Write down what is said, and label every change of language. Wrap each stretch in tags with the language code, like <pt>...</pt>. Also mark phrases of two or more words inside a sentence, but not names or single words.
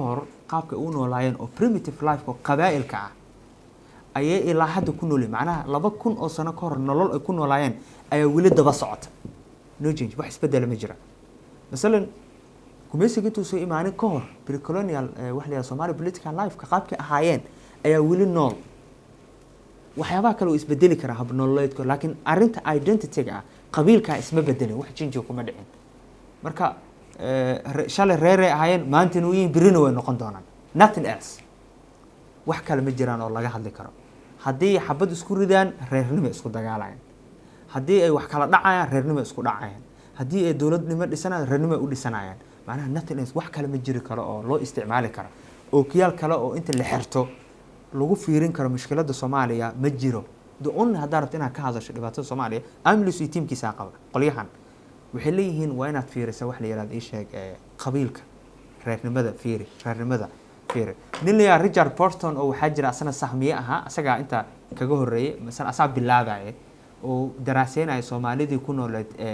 <so>hor qaabka uu noolaayeen oo</so> <en>primitive life</en> <so>oo qabaa'ilka ah ayay ilaa hadda ku nool macnaha 2000 oo sano ka hor nolol ay ku noolaayeen ayaa weli daba socota</so> <en>no change</en> <so>wax isbedel ma jira مثلا gumaysiga intuu soo imaanin ka hor pre-colonial wax la yiraahdo Somali</so> <en>political life</en> <so>ka qaabka ahaayeen ayaa weli nool waxyaabaha kale oo isbedeli kara hab nololeedka laakiin arinta identity-ga ah qabiilka isma bedelin wax change kuma dhicin marka shalay reere ahaayeen maanta inuu yihiin birina way noqon doonaan</so> <en>nothing else</en> <so>wax kale ma jiraan oo laga hadli karo haddii xabad isku ridaan reernimo isku dagaalayaan haddii ay wax kala dhacayaan reernimo isku dhacayaan haddii ay dawladnimo dhisanayaan reernimo u dhisanayaan macnaha</so> <en>nothing else</en> <so>wax kale ma jiri karo oo loo isticmaali karo oo kiyaal kale oo inta la xirto lagu fiirin karo mushkiladda Soomaaliya ma jiro</so> <en>the only</en> <so>haddii rabto inaad ka hadasho dhibaatada Soomaaliya amlis iyo teamkiisa qaba qolyahan waxay leeyihiin waa inaad fiiriso wax la yiraahdo isheeg qabiilka reernimada fiiri nin la Richard Burton oo waxa jira asana sahmiye aha asaga inta kaga horeeyay mesela asaab bilaabay oo daraaseynay Soomaalidii ku nooleed</so>